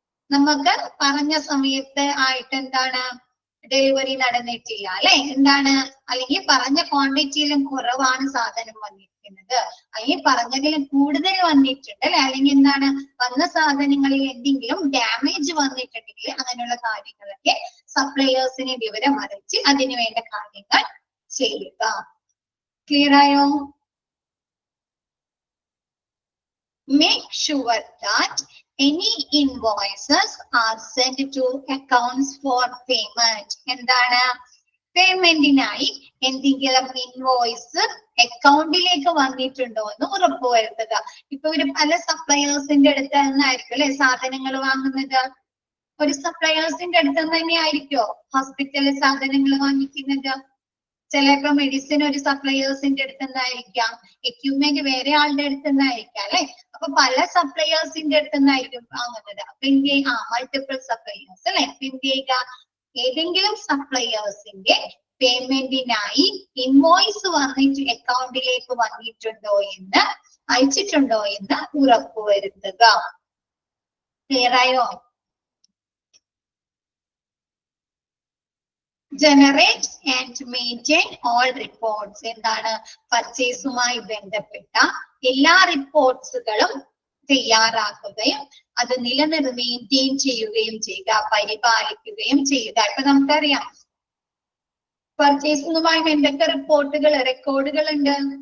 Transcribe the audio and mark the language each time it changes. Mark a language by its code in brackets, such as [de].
[ml] നമുക്ക് പറഞ്ഞ സമയത്ത് ആയിട്ട് എന്താണ് ഡെലിവറി നടന്നിട്ടില്ല അല്ലെ, എന്താണ്, അല്ലെങ്കിൽ പറഞ്ഞ ക്വാണ്ടിറ്റിയിലും കുറവാണ് സാധനം വന്നിരിക്കുന്നത്, അല്ലെങ്കിൽ പറഞ്ഞതിലും കൂടുതൽ വന്നിട്ടുണ്ട് അല്ലെ, അല്ലെങ്കിൽ എന്താണ് വന്ന സാധനങ്ങളിൽ എന്തെങ്കിലും ഡാമേജ് വന്നിട്ടുണ്ടെങ്കിൽ അങ്ങനെയുള്ള കാര്യങ്ങളൊക്കെ സപ്ലയേഴ്സിനെ വിവരം അറിയിച്ച് അതിനു വേണ്ട കാര്യങ്ങൾ ചെയ്യുക. ക്ലിയർ ആയോ? [en] Make sure that any invoices are sent to accounts for payment. [ml] എന്താണ്, പേയ്മെന്റിനായി എന്തെങ്കിലും ഇൻവോയ്സ് അക്കൗണ്ടിലേക്ക് വന്നിട്ടുണ്ടോ എന്ന് ഉറപ്പുവരുത്തുക. ഇപ്പൊ ഒരു പല സപ്ലയേഴ്സിന്റെ അടുത്ത് നിന്നായിരിക്കും അല്ലെ സാധനങ്ങൾ വാങ്ങുന്നത്. ഒരു സപ്ലയേഴ്സിന്റെ അടുത്ത് നിന്ന് തന്നെ ആയിരിക്കോ ഹോസ്പിറ്റലിൽ സാധനങ്ങൾ വാങ്ങിക്കുന്നത്. ചിലപ്പോ മെഡിസിൻ ഒരു സപ്ലയേഴ്സിന്റെ അടുത്ത് നിന്നായിരിക്കാം, എക്യുപ്മെന്റ് വേറെ ആളുടെ അടുത്ത് നിന്നായിരിക്കാം അല്ലെ. അപ്പൊ പല സപ്ലയേഴ്സിന്റെ അടുത്ത് നിന്നായിരിക്കും വാങ്ങുന്നത്. അപ്പൊ എന്ത് ചെയ്യുക, മൾട്ടിപ്പിൾ സപ്ലയേഴ്സ് അല്ലെ. എന്ത് ചെയ്യുക, ഏതെങ്കിലും സപ്ലയേഴ്സിന്റെ പേയ്മെന്റിനായി ഇൻവോയ്സ് വന്നിട്ട് അക്കൗണ്ടിലേക്ക് വന്നിട്ടുണ്ടോ എന്ന്, അയച്ചിട്ടുണ്ടോ എന്ന് ഉറപ്പുവരുത്തുക. ക്ലിയർ ആയോ? [en] Generate and maintain all reports. [ml] എന്താണ്, പർച്ചേസുമായി ബന്ധപ്പെട്ട എല്ലാ റിപ്പോർട്ട്സുകളും തയ്യാറാക്കുകയും അത് മെയിൻറ്റെയിൻ ചെയ്യുകയും ചെയ്യുക, പരിപാലിക്കുകയും ചെയ്യുക. ഇപ്പൊ നമുക്കറിയാം പർച്ചേസുമായി ബന്ധപ്പെട്ട റെക്കോർഡുകൾ ഉണ്ട്.